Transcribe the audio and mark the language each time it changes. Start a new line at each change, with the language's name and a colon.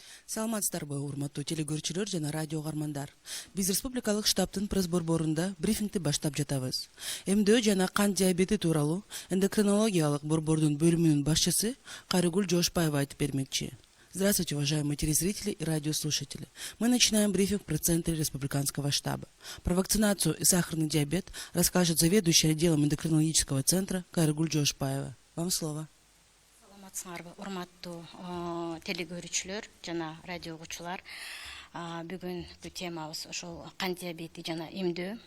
Kyrgyz: Саламатсыздарбы, урматтуу телекөрүүчүлөр жана радио угармандар. Биз республикалык штабтын пресс борборунда брифингти баштап жатабыз. МДО жана кант диабети тууралуу эндокринологиялык борбордун бөлүмүнүн башчысы Карыгүл Жошпаева айтып бермекчи.
Russian: Здравствуйте, уважаемые телезрители и радиослушатели. Мы начинаем брифинг в пресс-центре республиканского штаба. Про вакцинацию и сахарный диабет расскажет заведующая отделом эндокринологического центра Карыгүл Жошпаева. Вам слово.
Kyrgyz: Урматтуу телекөрүүчүлөр жана радио угуучулар, бүгүнкү темабыз ошол кант диабети жана эмдөө.